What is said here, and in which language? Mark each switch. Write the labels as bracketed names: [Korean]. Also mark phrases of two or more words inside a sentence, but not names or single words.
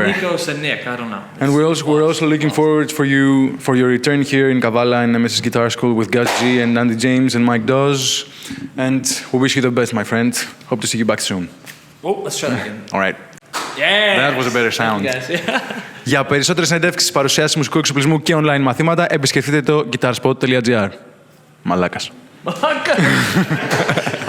[English] Or Nikos and Nick, I don't know. And we're also looking forward for your return here in Kavala in MS's Guitar School with Gus G and Andy James and Mike Dawes. And we wish you the best, my friend. Hope to see you back soon. Oh, let's try that again. All right. Yeah. That was a better sound. [Greek] Για περισσότερες συνεντεύξεις, παρουσιάσεις μουσικού εξοπλισμού και online μαθήματα, επισκεφτείτε το GuitarSpot.Gr. Μαλάκας.